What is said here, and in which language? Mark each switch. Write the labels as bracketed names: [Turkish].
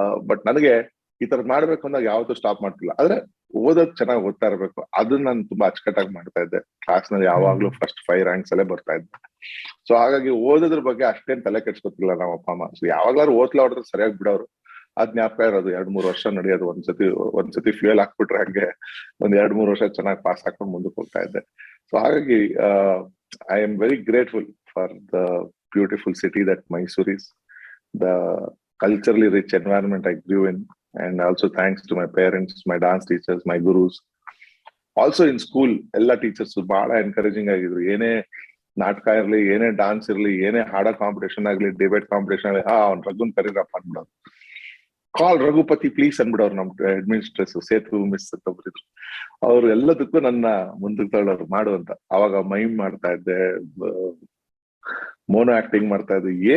[Kannada] But ನನಗೆ ಈ ತರದ್ ಮಾಡ್ಬೇಕು ಅಂದಾಗ ಯಾವತ್ತೂ ಸ್ಟಾಪ್ ಮಾಡ್ತಿಲ್ಲ. ಆದ್ರೆ ಓದೋದ್ ಚೆನ್ನಾಗಿ ಓದ್ತಾ ಇರ್ಬೇಕು, ಅದನ್ನ ನಾನು ತುಂಬಾ ಅಚ್ಚುಕಟ್ಟಾಗಿ ಮಾಡ್ತಾ ಇದ್ದೆ. ಕ್ಲಾಸ್ ನಲ್ಲಿ ಯಾವಾಗ್ಲೂ ಫಸ್ಟ್ 5 ರ್ಯಾಂಕ್ಸ್ ಅಲ್ಲೇ ಬರ್ತಾ ಇದ್ದೆ. ಸೊ ಹಾಗಾಗಿ ಓದೋದ್ರ ಬಗ್ಗೆ ಅಷ್ಟೇನ್ ತಲೆ ಕೆಡ್ಸ್ಕೊತಿಲ್ಲ ನಮ್ಮ ಅಪ್ಪ ಅಮ್ಮ. ಸೊ ಯಾವಾಗ್ಲಾರು ಹೊಡೆದ್ರೆ ಸರಿಯಾಗಿ ಬಿಡೋರು. ಅದ್ ಜ್ಞಾಪಕ ಇರೋದು. 2-3 ವರ್ಷ ನಡೆಯೋದು. ಒಂದ್ಸತಿ ಫ್ಯೂಯಲ್ ಹಾಕ್ಬಿಟ್ರೆ ಹಂಗೆ 1-2-3 ವರ್ಷ ಚೆನ್ನಾಗಿ ಪಾಸ್ ಹಾಕೊಂಡು ಮುಂದಕ್ಕೆ ಹೋಗ್ತಾ ಇದ್ದೆ. [English] so [Kannada] ಹಾಗಾಗಿ [English] I am very grateful for the beautiful city that Mysore is, the culturally rich environment I grew in, and also thanks to my parents, my dance teachers, my gurus. Also in school, [Kannada] ಎಲ್ಲ teachers ಬಹಳ encouraging ಆಗಿದ್ರು. ಏನೇ ನಾಟಕ ಇರ್ಲಿ, ಏನೇ dance ಇರ್ಲಿ, ಏನೇ ಹಾಡೋ competition ಆಗ್ಲಿ, ಡಿಬೇಟ್ ಕಾಂಪಿಟೇಷನ್ ಆಗ್ಲಿ, ಅವ್ನ್ ರಘುನ್ ಕರೀರಪ್ಪ ಅನ್ಬಿಡೋರು. [English] call Raghupati please [Kannada] ಅನ್ಬಿಡೋರು. ನಮ್ ಅಡ್ಮಿನಿಸ್ಟ್ರೇಟಿವ್ ಸೇತು ಮಿಸ್ ಅಂತ ಒಬ್ಬರಿದ್ರು. ಅವ್ರು ಎಲ್ಲದಕ್ಕೂ ನನ್ನ ಮುಂದಕ್ಕೆ ತಳ್ಳೋರು ಮಾಡು ಅಂತ. ಅವಾಗ ಮೈಮ್ ಮಾಡ್ತಾ ಇದ್ದೆ, ಮೋನೋ ಆಕ್ಟಿಂಗ್ ಮಾಡ್ತಾ ಇದ್ದೆ.